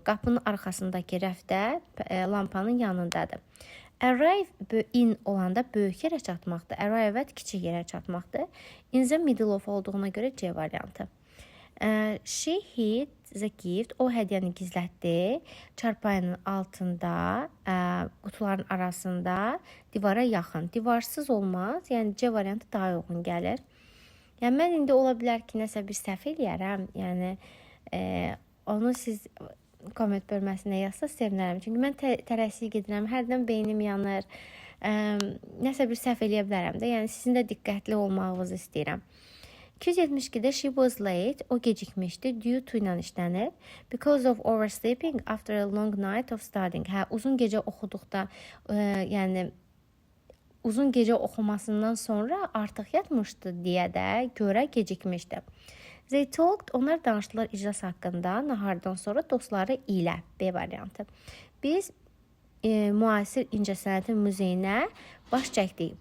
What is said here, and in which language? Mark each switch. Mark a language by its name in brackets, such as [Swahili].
[Azerbaijani] Qapının arxasındakı rəfdə lampanın yanındadır. Arrive in olanda böyük yerə çatmaqdır. Arrive kiçik yerə çatmaqdır. In the middle of olduğuna görə C variantı. [English] She hid the gift. [Azerbaijani] O hədiyyəni gizlətdi. Çarpayının altında, qutuların arasında, divara yaxın. Divarsız olmaz. Yəni C variantı daha uyğun gəlir. Yəni mən indi ola bilər ki, nəsə bir səhv eləyərəm. Yəni onu siz komment bölməsinə yazsa sevinərəm. Çünki mən tələsik gedirəm. Hərdən beynim yanır. Nəsə bir səhv eləyə bilərəm də. Yəni sizin də diqqətli olmağınızı istəyirəm. 272-də [English] she was late, [Azerbaijani] o gecikmişdi, due to ilə işlənir. [English] Because of oversleeping after a long night of studying. [Azerbaijani] Uzun gecə oxuduqda, yəni uzun gecə oxumasından sonra artıq yatmışdı deyə də görə gecikmişdi. [English] They talked, [Azerbaijani] onlar danışdılar iclas haqqında, nahardan sonra dostları ilə. B variantı. Biz müasir incəsənətin muzeyinə baş çəkdik.